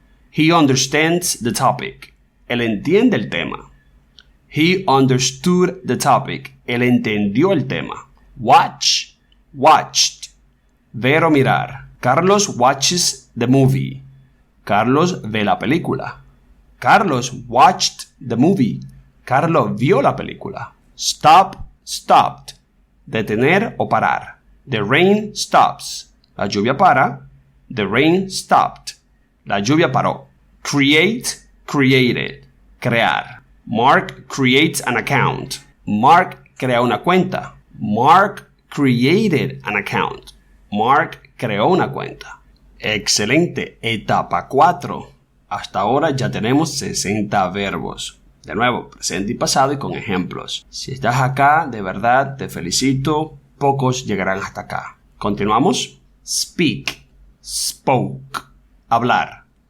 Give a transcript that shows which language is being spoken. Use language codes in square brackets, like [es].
[en] He understands the topic. [es] Él entiende el tema. [en] He understood the topic. [es] Él entendió el tema. [en] Watch, watched. [es] Ver o mirar. [en] Carlos watches the movie. [es] Carlos ve la película. [en] Carlos watched the movie. [es] Carlos vio la película. [en] Stop, stopped. [es] Detener o parar. [en] The rain stops. [es] La lluvia para. [en] The rain stopped. [es] La lluvia paró. [en] Create, created. Crear. Mark creates an account. [es] Mark crea una cuenta. [en] Mark created an account. [es] Mark creó una cuenta. Excelente. Etapa 4. Hasta ahora ya tenemos 60 verbos. De nuevo, presente y pasado y con ejemplos. Si estás acá, de verdad, te felicito. Pocos llegarán hasta acá. Continuamos. [en] Speak. Spoke. [es] Hablar.